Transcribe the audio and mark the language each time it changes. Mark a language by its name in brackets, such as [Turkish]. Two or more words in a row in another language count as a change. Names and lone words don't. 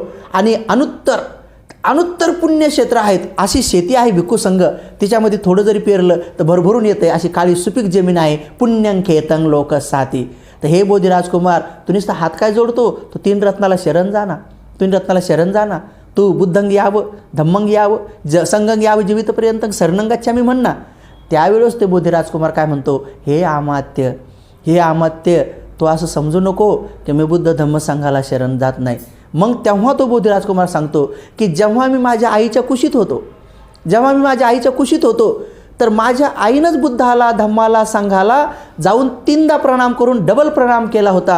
[Marathi] आणि अनुत्तर पुण्यक्षेत्र आहेत. अशी शेती आहे भिक्खू संघ, तिच्यामध्ये थोडं जरी पेरलं तर भरभरून येतं. अशी काळी सुपीक जमीन आहे. [Pali] पुण्यं खेतं लोकसाती. [Marathi] तर हे बोधिराजकुमार, तू नुसता हात काय जोडतो, तो 3 रत्नाला शरण जाना. [Pali] तू बुद्धं यावं, धम्मं यावं, संघं यावं, जीवितपर्यंत शरणं गच्छामि म्हणना. [Marathi] त्यावेळेस ते बोधिराजकुमार काय म्हणतो, हे अमात्य, तो असं समजू नको की मी बुद्ध धम्म संघाला शरण जात नाही. मग तेव्हा तो बोधिराजकुमार सांगतो की जेव्हा मी माझ्या आईच्या कुशीत होतो तर माझ्या आईनंच बुद्धाला, धम्माला, संघाला जाऊन 3दा प्रणाम करून डबल प्रणाम केला होता.